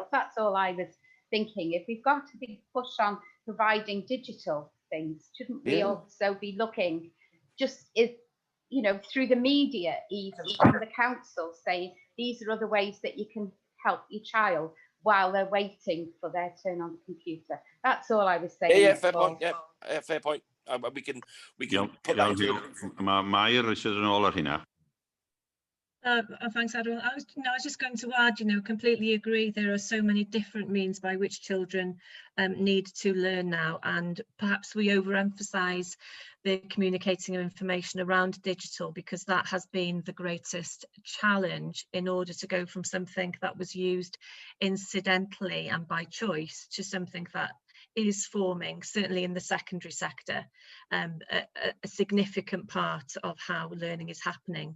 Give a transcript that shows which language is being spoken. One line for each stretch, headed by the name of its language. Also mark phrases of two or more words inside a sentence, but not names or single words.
English: That's all I was thinking. If we've got to be pushed on providing digital things, shouldn't we also be looking just through the media, even from the council, saying these are other ways that you can help your child while they're waiting for their turn on the computer. That's all I was saying. Yeah, fair point. Yeah, fair point. We can put that into
Welsh: Mae Mair eisiau yn ôl ar hynna.
English: Thanks, Adrian. I was just going to add, completely agree. There are so many different means by which children need to learn now, and perhaps we overemphasize the communicating of information around digital because that has been the greatest challenge in order to go from something that was used incidentally and by choice to something that is forming, certainly in the secondary sector, a significant part of how learning is happening.